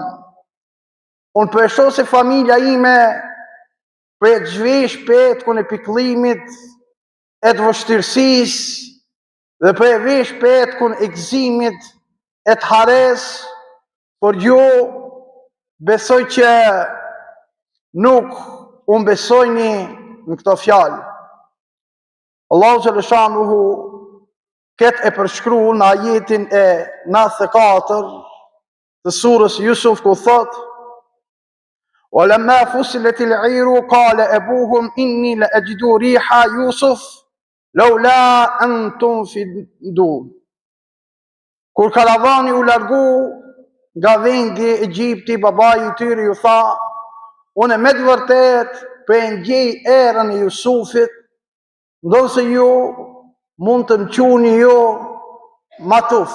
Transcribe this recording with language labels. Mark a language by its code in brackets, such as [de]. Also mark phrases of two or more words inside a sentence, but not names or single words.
[sq] Unë po e shoh se familja ime po e zhvesh petkun e pikëllimit, e të vështirësisë dhe po e vesh petkun e gëzimit, e të hares, por ju besoj që nuk unë besojni në këto fjalë. [ar] الله جل شأنه [sq] këtë e përshkruar në ajetin e 94 të surës Yusuf, ku thot: [ar] وَلَمَّا فُصِلَتِ الْعِيرُ قَالَ أَبُوهُمْ إِنِّي لَأَجِدُ رِيحَ يُوسُفَ لَوْلَا أَن تُنْفِضُونَ. [sq] Kur karavani u largu nga vendi i Egjiptit, babai i tyre ju tha: unë me të vërtet po e ndjej erën e Jusufit, ndonse ju mund të më quani ju matuf.